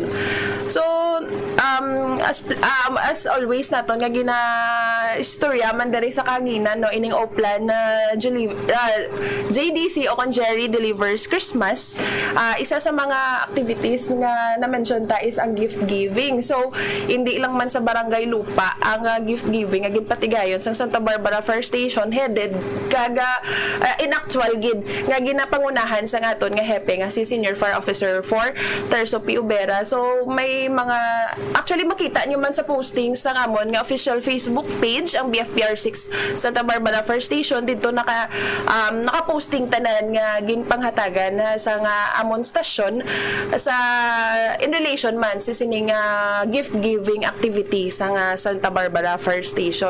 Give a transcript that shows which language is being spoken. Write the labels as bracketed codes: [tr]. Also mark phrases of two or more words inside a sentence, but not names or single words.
[hil] So as always naton nga gina istorya man diri sa kanginan no ining Oplan na JDC o kon Jerry Delivers Christmas. Isa sa mga activities nga na-mention ta is ang [en] gift giving. [hil] So hindi lang man sa Barangay Lupa ang [en] gift giving [hil] nga ginpatigayon sa Santa Barbara First Station headed kaga in actual gid nga ginapangunahan sa aton nga hepe nga si Senior Fire Officer 4 Terso P. Ubera. So may mga actually makita nyo man sa posting sa amon nga official Facebook page ang BFPR6 Santa Barbara First Station dito naka-posting tanan nga ginpanghatagan sa nga amon stasyon sa [en] in relation [hil] man sa sining [en] gift giving activity [hil] sa nga Santa Barbara First Station.